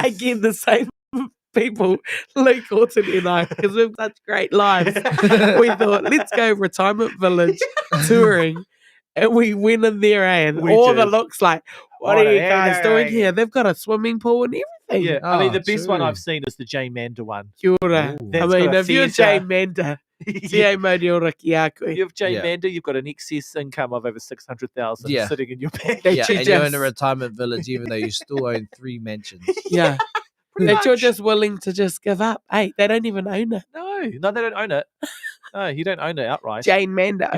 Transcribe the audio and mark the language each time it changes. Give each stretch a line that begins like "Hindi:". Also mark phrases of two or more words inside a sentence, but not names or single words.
English: Again, the same people, Luke Horton and I, because we have such great lives. We thought, let's go retirement village touring. And we went in there and We all the did. looks like, what What are are you they guys doing doing? here? They've got a swimming pool and everything. Yeah, I mean the Oh, best one true. I've seen is the Jane Mander one.
Māori: Kia ora.
English: Ooh. I That's mean, got a if you're theatre. Jane Mander, You
Māori: Te Mauri ora ki a koe.
English: have Jane Yeah. Mander, you've got an excess income of over 600,000 Yeah. sitting in your bank. They yeah, should and you're in a just- retirement village even though you still own 3 mansions. Yeah. Pretty That you're much. just willing to just give up. Hey, they don't even own it. No, they don't own it. No, you don't own it outright. Jane Mander owns